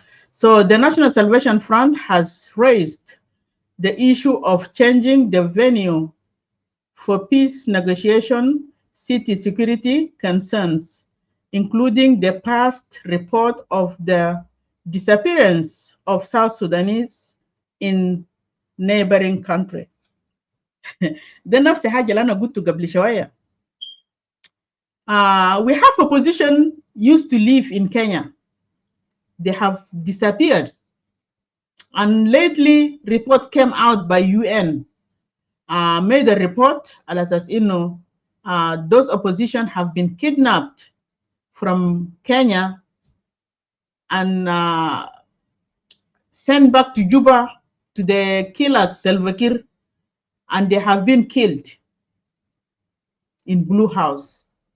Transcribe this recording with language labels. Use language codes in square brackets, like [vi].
[en] So the National Salvation Front has raised the issue of changing the venue for peace negotiation, city security concerns, including the past report of the disappearance of South Sudanese in neighboring country. [ar] ده نفس حاجة اللي أنا قلته قبل شوية. [en] We have opposition used to live in Kenya. They have disappeared. And lately, report came out by UN, made a report, as you know, those opposition have been kidnapped from Kenya and sent back to Juba to the killer Salva Kiir, and they have been killed in Blue House.